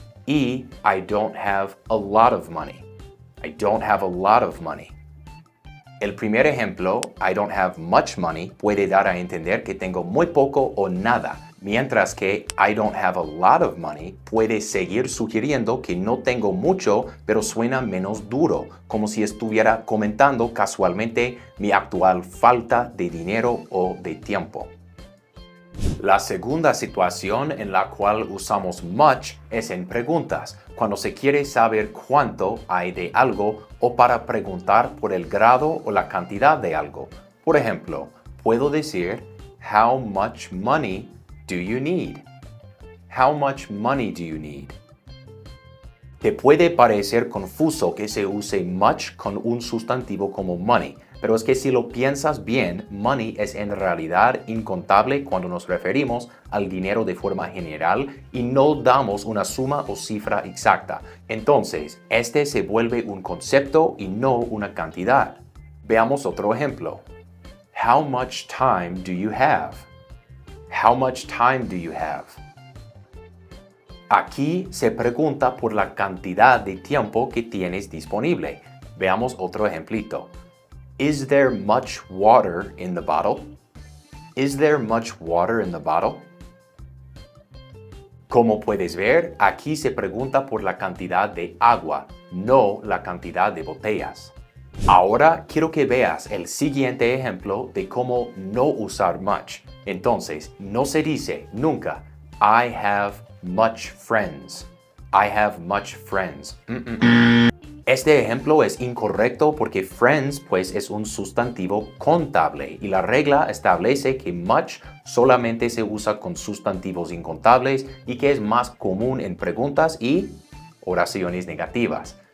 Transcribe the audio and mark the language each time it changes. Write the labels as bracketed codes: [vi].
[en] Y I don't have a lot of money. I don't have a lot of money. [es] El primer ejemplo, [en] I don't have much money, [es] puede dar a entender que tengo muy poco o nada, mientras que [en] I don't have a lot of money [es] puede seguir sugiriendo que no tengo mucho, pero suena menos duro, como si estuviera comentando casualmente mi actual falta de dinero o de tiempo. La segunda situación en la cual usamos much es en preguntas, cuando se quiere saber cuánto hay de algo o para preguntar por el grado o la cantidad de algo. Por ejemplo, puedo decir, [en] How much money do you need? How much money do you need? [es] Te puede parecer confuso que se use much con un sustantivo como money, pero es que si lo piensas bien, money es en realidad incontable cuando nos referimos al dinero de forma general y no damos una suma o cifra exacta. Entonces, este se vuelve un concepto y no una cantidad. Veamos otro ejemplo. [en] How much time do you have? How much time do you have? [es] Aquí se pregunta por la cantidad de tiempo que tienes disponible. Veamos otro ejemplito. [en] Is there much water in the bottle? Is there much water in the bottle? [es] Como puedes ver, aquí se pregunta por la cantidad de agua, no la cantidad de botellas. Ahora quiero que veas el siguiente ejemplo de cómo no usar much. Entonces, no se dice nunca, [en] I have much friends. I have much friends. [es] Este ejemplo es incorrecto porque friends pues es un sustantivo contable y la regla establece que much solamente se usa con sustantivos incontables y que es más común en preguntas y oraciones negativas.